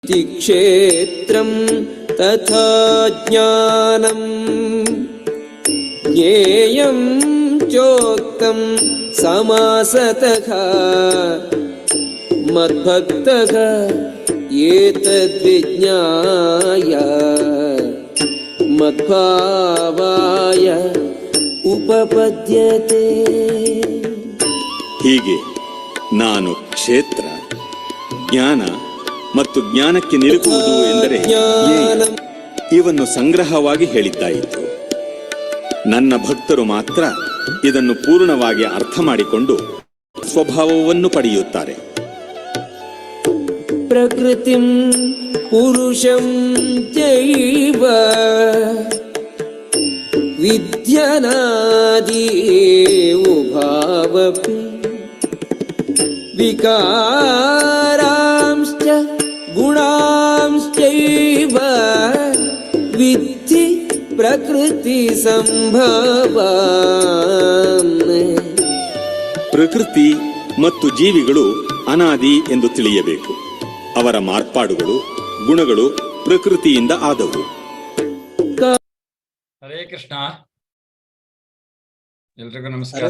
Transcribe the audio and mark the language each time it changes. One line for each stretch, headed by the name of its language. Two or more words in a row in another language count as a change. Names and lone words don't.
Sanskrit: क्षेत्रं तथा ज्ञानं ज्ञेयं चोक्तं समासतः मद्भक्तः एतद्विज्ञाय ಮದ್ಭಾವಾಯ ಉಪಪದ್ಯತೆ.
Kannada: ಹೀಗೆ ನಾನು ಕ್ಷೇತ್ರ, ಜ್ಞಾನ ಮತ್ತು ಜ್ಞಾನಕ್ಕೆ ನಿಲುಕುವುದು ಎಂದರೆ ಇವನ್ನು ಸಂಗ್ರಹವಾಗಿ ಹೇಳಿದ್ದಾಯಿತು. ನನ್ನ ಭಕ್ತರು ಮಾತ್ರ ಇದನ್ನು ಪೂರ್ಣವಾಗಿ ಅರ್ಥ ಮಾಡಿಕೊಂಡು ಸ್ವಭಾವವನ್ನು ಪಡೆಯುತ್ತಾರೆ.
Sanskrit: ಪ್ರಕೃತಿಂ ಪುರುಷಂ ಚೈವ ವಿದ್ಯನಾದಿ ಉಭಾವಪಿ ವಿಕಾರಾಂಶ್ಚ ಗುಣಾಂಶ್ಚೈವ ವಿದ್ಧಿ ಪ್ರಕೃತಿ ಸಂಭವಾನ್.
Kannada: ಪ್ರಕೃತಿ ಮತ್ತು ಜೀವಿಗಳು ಅನಾದಿ ಎಂದು ತಿಳಿಯಬೇಕು. ಅವರ ಮಾರ್ಪಾಡುಗಳು, ಗುಣಗಳು ಪ್ರಕೃತಿಯಿಂದ ಆದವು.
Sanskrit: ಹರೇ ಕೃಷ್ಣ.
Kannada: ಎಲ್ರಿಗೂ ನಮಸ್ಕಾರ.